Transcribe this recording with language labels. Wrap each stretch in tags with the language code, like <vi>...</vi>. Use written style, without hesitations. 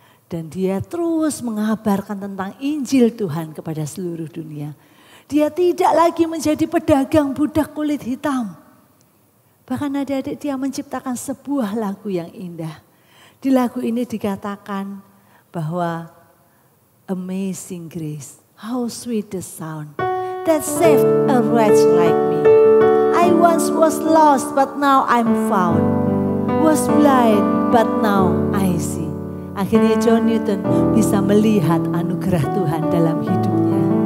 <id>Dan dia terus mengabarkan tentang Injil Tuhan kepada seluruh dunia. Dia tidak lagi menjadi pedagang budak kulit hitam. Bahkan adik-adik dia menciptakan sebuah lagu yang indah. Di lagu ini dikatakan bahwa Amazing Grace.</id> <en>How sweet the sound that saved a wretch like me. I once was lost but now I'm found. Was blind but now I see.</en> <id>Akhirnya John Newton bisa melihat anugerah Tuhan dalam hidupnya.</id>